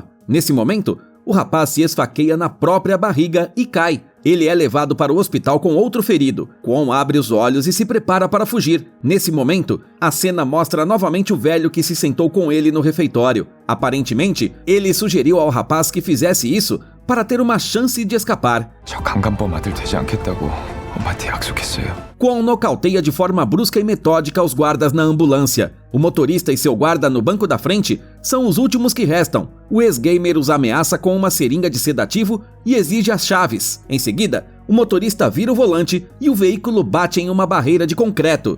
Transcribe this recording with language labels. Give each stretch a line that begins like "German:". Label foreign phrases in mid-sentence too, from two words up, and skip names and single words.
Portuguese: Nesse momento, o rapaz se esfaqueia na própria barriga e cai. Ele é levado para o hospital com outro ferido. Kwon abre os olhos e se prepara para fugir. Nesse momento, a cena mostra novamente o velho que se sentou com ele no refeitório. Aparentemente, ele sugeriu ao rapaz que fizesse isso para ter uma chance de escapar.
Korean: 저 강간범 아들 되지 않겠다고 엄마한테 약속했어요.
Portuguese: Kwon nocauteia de forma brusca e metódica os guardas na ambulância. O motorista e seu guarda no banco da frente são os últimos que restam. O ex-gamer os ameaça com uma seringa de sedativo e exige as chaves. Em seguida, o motorista vira o volante e o veículo bate em uma barreira de concreto.